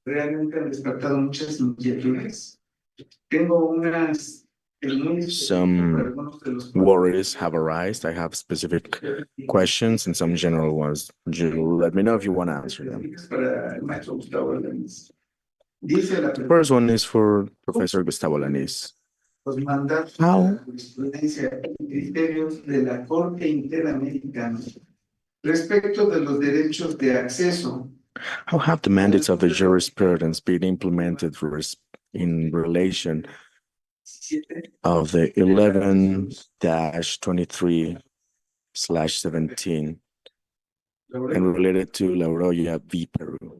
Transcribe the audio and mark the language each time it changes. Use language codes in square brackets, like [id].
[es] Realmente han despertado muchas inquietudes. Tengo unas [en] Some worries have arisen. I have specific questions and some general ones. Let me know if you want to answer them. [es] Para el maestro Gustavo Alanis. Dice la [en] The first one is for Professor Gustavo Alanis. [es] Los mandatos de la jurisprudencia y criterios de la Corte Interamericana respecto de los derechos de acceso. [en] How have the mandates of the jurisprudence been implemented in relation of the 11-23/17 and related to La Oroya v. Peru?